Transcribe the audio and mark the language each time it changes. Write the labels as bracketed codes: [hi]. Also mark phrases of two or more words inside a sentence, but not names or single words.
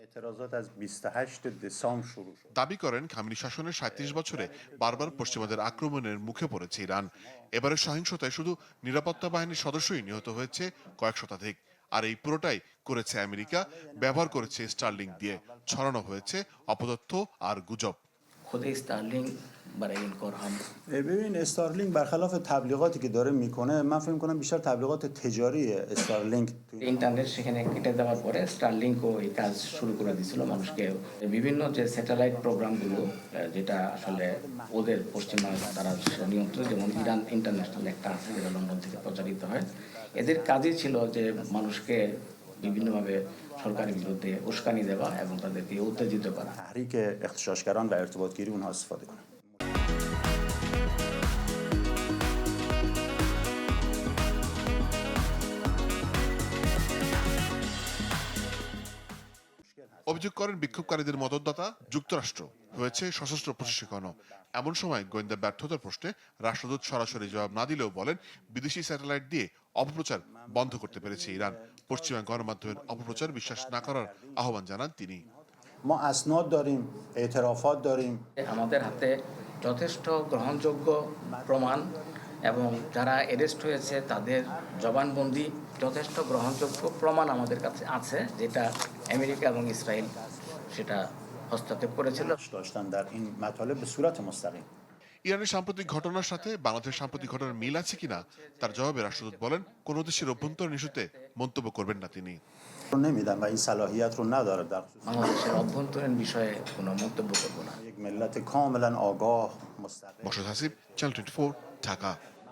[bn] দাবি করেন, খামেনি শাসনের ৩৭ বছরে বারবার পশ্চিমাদের আক্রমণের মুখে পড়েছে ইরান। এবারের সহিংসতায় শুধু নিরাপত্তা বাহিনীর সদস্যই নিহত হয়েছে কয়েক শতাধিক। আর এই পুরোটাই করেছে আমেরিকা, ব্যবহার করেছে স্টারলিংক দিয়ে। ছড়ানো হয়েছে অপতথ্য আর গুজব। [fa] خود استارلینگ برای این کار هم ببین استارلینگ برخلاف تبلیغاتی که داره میکنه، من فکر میکنم بیشتر تبلیغات تجاری استارلینگ [bn] ইন্টারনেট সেখানে কেটে দেওয়ার পরে স্টারলিংকও এই কাজ শুরু করে দিয়েছিল মানুষকে। বিভিন্ন যে স্যাটেলাইট প্রোগ্রামগুলো যেটা আসলে ওদের পশ্চিমা তারা নিয়ন্ত্রণ, যেমন ইরান ইন্টারন্যাশনাল একটা আছে যেটা লন্ডন থেকে প্রচারিত হয়, এদের কাজই ছিল যে মানুষকে বিভিন্নভাবে সরকারের বিরুদ্ধে উস্কানি দেওয়া এবং তাদেরকে উত্তেজিত করা। [fa] تحریک اغتشاشگران و ارتباطگیری اونها استفاده کنه. [bn] অভিযোগ করেন, বিক্ষোভকারীদের মদতদাতা যুক্তরাষ্ট্র হয়েছে সশস্ত্র প্রশিক্ষণও। এমন সময় গোয়েন্দা ব্যর্থতার প্রশ্নে রাষ্ট্রদূত সরাসরি জবাব না দিলেও বলেন, বিদেশি স্যাটেলাইট দিয়ে অপপ্রচার বন্ধ করতে পেরেছে ইরান। পশ্চিমা গণমাধ্যমের অপপ্রচার বিশ্বাস না করার আহ্বান জানান তিনি। [fa] ما اسناد داریم، اعترافات داریم. [bn] আমাদের হাতে যথেষ্ট গ্রহণযোগ্য প্রমাণ এবং যারা অ্যারেস্ট হয়েছে তাদের জবানবন্দি, যথেষ্ট গ্রহণযোগ্য প্রমাণ আমাদের কাছে আছে, যেটা আমেরিকা এবং ইসরায়েল সেটা হস্তক্ষেপ করেছিল। [fa] داشتن در این مطالب به صورت مستقیم. [bn] ইরানের সাম্প্রতিক ঘটনার সাথে বাংলাদেশের সাম্প্রতিক ঘটনার মিল আছে কিনা তার জবাবে রাষ্ট্রদূত বলেন, কোন দেশের অভ্যন্তরীণ ইস্যুতে মন্তব্য করবেন না তিনি। [fa] نمیدن و این صلاحیت رو نداره در خصوص [bn] বাংলাদেশের অভ্যন্তরীণ বিষয়ে কোনো মন্তব্য করব না। [fa] یک ملت کاملا آگاه مستقل. [bn] মোর্শেদ হাসিব, চ্যানেল 24, ঢাকা।